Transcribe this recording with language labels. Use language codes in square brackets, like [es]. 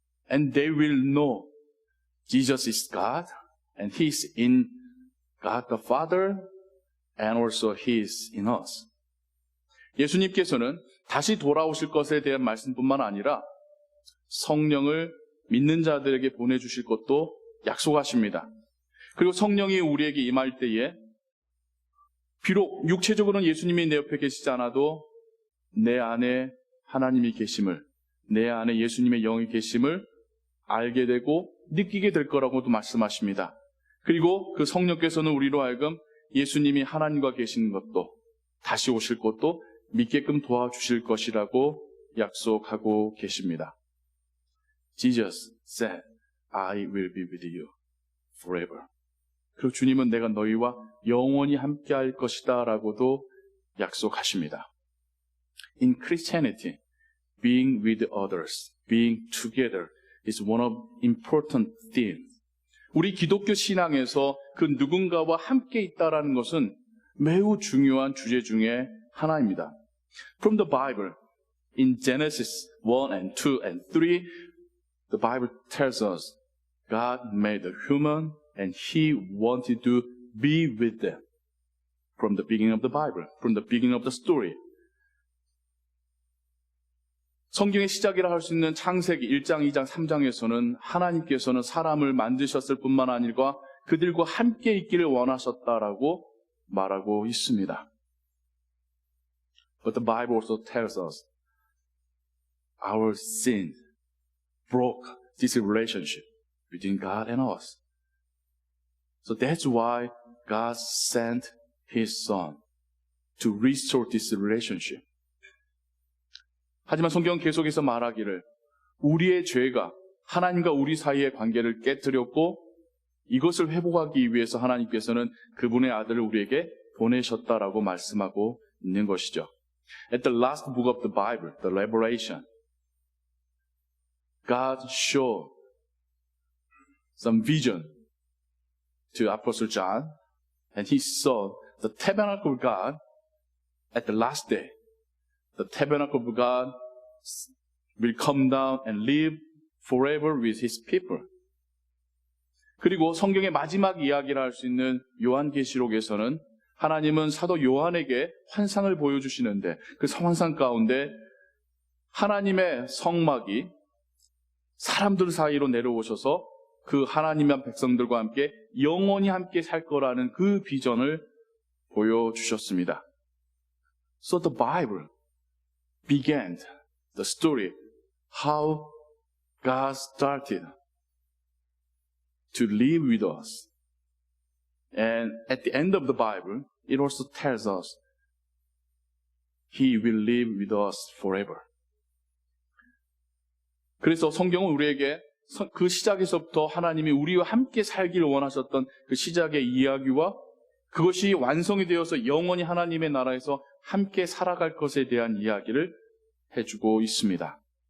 [en] And they will know Jesus is God, and He's in God the Father, and also He is in us. [ko] 예수님께서는 다시 돌아오실 것에 대한 말씀뿐만 아니라 성령을 믿는 자들에게 보내주실 것도 약속하십니다. 그리고 성령이 우리에게 임할 때에 비록 육체적으로는 예수님이 내 옆에 계시지 않아도 내 안에 하나님이 계심을, 내 안에 예수님의 영이 계심을 알게 되고 느끼게 될 거라고도 말씀하십니다. 그리고 그 성령께서는 우리로 하여금 예수님이 하나님과 계시는 것도 다시 오실 것도 믿게끔 도와주실 것이라고 약속하고 계십니다. [en] Jesus said, I will be with you forever. [ko] 그리고 주님은 내가 너희와 영원히 함께 할 것이다 라고도 약속하십니다. [en] In Christianity, being with others, being together is one of important themes. [ko] 우리 기독교 신앙에서 그 누군가와 함께 있다라는 것은 매우 중요한 주제 중에 하나입니다. [en] From the Bible, in Genesis 1 and 2 and 3, the Bible tells us God made the human and He wanted to be with them. From the beginning of the Bible, from the beginning of the story. [ko] 성경의 시작이라 할 수 있는 창세기 1장, 2장, 3장에서는 하나님께서는 사람을 만드셨을 뿐만 아니라 그들과 함께 있기를 원하셨다라고 말하고 있습니다. [en] But the Bible also tells us our sin broke this relationship between God and us. So that's why God sent His Son to restore this relationship. [ko] 하지만 성경은 계속해서 말하기를 우리의 죄가 하나님과 우리 사이의 관계를 깨뜨렸고 이것을 회복하기 위해서 하나님께서는 그분의 아들을 우리에게 보내셨다라고 말씀하고 있는 것이죠. [en] At the last book of the Bible, the Revelation, God showed some vision to Apostle John, and he saw the tabernacle of God at the last day. The tabernacle of God will come down and live forever with His people. [ko] 그리고 성경의 마지막 이야기를 할 수 있는 요한계시록에서는 하나님은 사도 요한에게 환상을 보여주시는데 그 환상 가운데 하나님의 성막이 사람들 사이로 내려오셔서 그 하나님의 백성들과 함께 영원히 함께 살 거라는 그 비전을 보여주셨습니다. [en] So the Bible began the story how God started to live with us. And at the end of the Bible, it also tells us He will live with us forever. [ko] 그래서 성경은 우리에게 그 시작에서부터 하나님이 우리와 함께 살기를 원하셨던 그 시작의 이야기와 그것이 완성이 되어서 영원히 하나님의 나라에서 함께 살아갈 것에 대한 이야기를 해주고 있습니다.